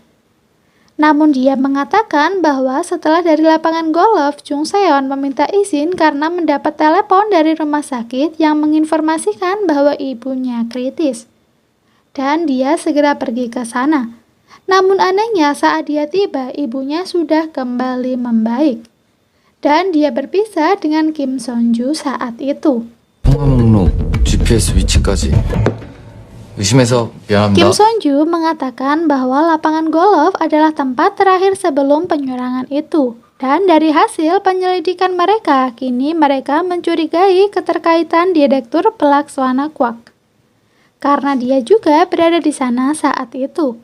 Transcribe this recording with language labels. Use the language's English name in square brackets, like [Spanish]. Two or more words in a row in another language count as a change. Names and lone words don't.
[Indonesian] Namun dia mengatakan bahwa setelah dari lapangan golf, Jung Seon meminta izin karena mendapat telepon dari rumah sakit yang menginformasikan bahwa ibunya kritis. Dan dia segera pergi ke sana. Namun anehnya saat dia tiba, ibunya sudah kembali membaik. Dan dia berpisah dengan Kim Son-ju saat itu. [Korean] 통화 목록, GPS 위치까지 의심해서 미안합니다. [Indonesian] Kim Son-ju mengatakan bahwa lapangan golf adalah tempat terakhir sebelum penyerangan itu. Dan dari hasil penyelidikan mereka, kini mereka mencurigai keterkaitan Direktur Pelaksana Kwak. Karena dia juga berada di sana saat itu.